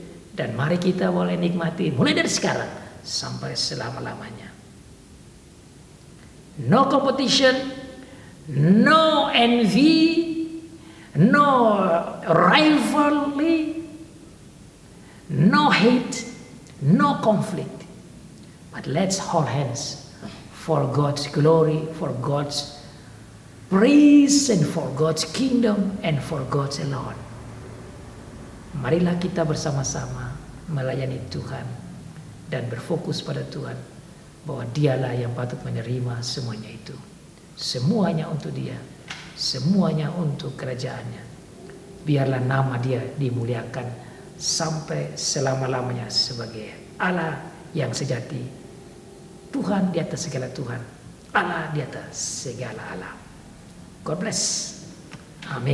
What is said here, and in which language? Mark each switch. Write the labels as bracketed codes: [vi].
[id] Dan mari kita boleh nikmati mulai dari sekarang sampai selama-lamanya. [en] No competition, no envy, no rivalry, no hate, no conflict, but let's hold hands for God's glory, for God's praise, and for God's kingdom, and for God's alone. [id] Marilah kita bersama-sama melayani Tuhan dan berfokus pada Tuhan, bahwa Dialah yang patut menerima semuanya itu. Semuanya untuk Dia, semuanya untuk kerajaannya. Biarlah nama Dia dimuliakan sampai selama-lamanya sebagai Allah yang sejati, Tuhan di atas segala Tuhan, Allah di atas segala Allah. [en] God bless. [id] Amin.